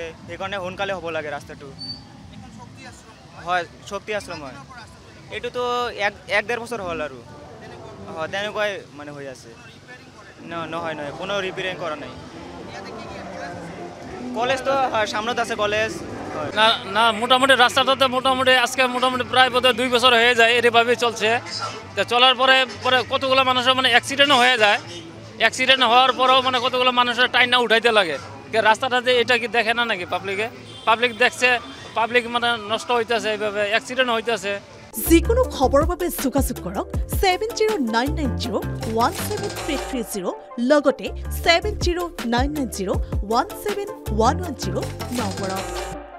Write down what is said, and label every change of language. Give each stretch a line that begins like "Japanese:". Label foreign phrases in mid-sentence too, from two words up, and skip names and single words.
Assamese: সেইকাৰণে সোনকালে হ'ব লাগে ৰাস্তাটো। হয়, শক্তি আশ্ৰম হয়। এইটোতো ১-১.৫ বছৰ হ'ল আৰু হয়, তেনেকুৱাই মানে হৈ আছে। নহয় কোনো ৰিপেয়াৰিং কৰা নাই। কলেজ তো সামনত আছে কলেজ।
Bangla: না মোটামুটি রাস্তাটাতে মোটামুটি আজকে মোটামুটি প্রায় বোধহয় 2 বছর হয়ে যায় এভাবে চলছে। তো চলার পরে কতগুলো মানুষের মানে অ্যাক্সিডেন্টও হয়ে যায়। অ্যাক্সিডেন্ট হওয়ার পরেও মানে কতগুলো মানুষের টাইম না উঠাইতে লাগে। রাস্তাটাতে এটা কি দেখে না নাকি পাবলিক দেখছে, পাবলিক মানে নষ্ট হইতেছে, এইভাবে অ্যাক্সিডেন্ট হইতেছে।
Assamese: যিকোনো খবৰৰ বাবে যোগাযোগ কৰক 7099017330 লগতে 7099017110 নম্বৰত।